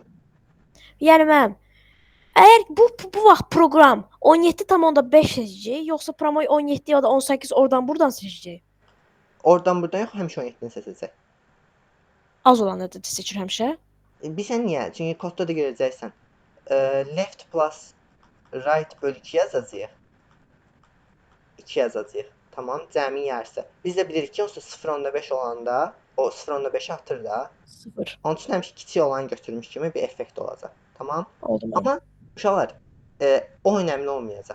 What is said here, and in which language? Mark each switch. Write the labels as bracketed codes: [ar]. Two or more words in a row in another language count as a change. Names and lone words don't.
[az] Yəni mənim, əgər bu vaxt proqram 17,5 seçəcək, yoxsa promo 17 ya da 18 oradan buradan seçəcək? Oradan buradan yox, həmişə 17-ni seçəcək. Az olan ədədi seçir həmişə. Bilsən niyə? Çünki kodda da görəcəksən. [en] left plus right [az] bölü 2 yazacağıq. 2 yazacağıq. Tamam, cəmi yarısı. Biz də bilirik ki, onsuz 0.5 olanda o 0.5 atır da. 0. Onun üçün həmişə kiçik olanı götürmüş kimi bir effekt olacaq. Tamam? Oldu mənim. Amma uşaqlar, o önəmli olmayacaq.